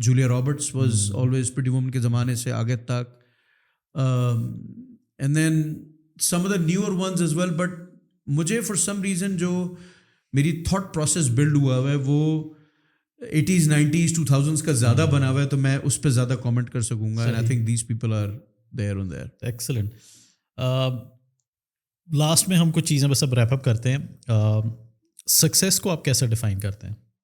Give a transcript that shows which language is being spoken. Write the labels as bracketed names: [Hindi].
[Urdu] Julia Roberts [English] was always [Urdu] Pretty Woman کے زمانے سے آگے تک. [English] And then some of the newer ones as well, but [Urdu] مجھے [English] for some reason [Urdu] جو میری تھاٹ پروسیس بلڈ ہوا ہوا ہے وہ 80s 90s 2000s کا زیادہ بنا ہوا ہے, تو میں اس پہ زیادہ کامنٹ کر سکوں گا. [English] And I think these people are there on there. Excellent. [Urdu] Last میں ہم کچھ چیزیں بس اب ریپ اپ کرتے ہیں. سکسیس کو آپ کیسے ڈیفائن کرتے ہیں؟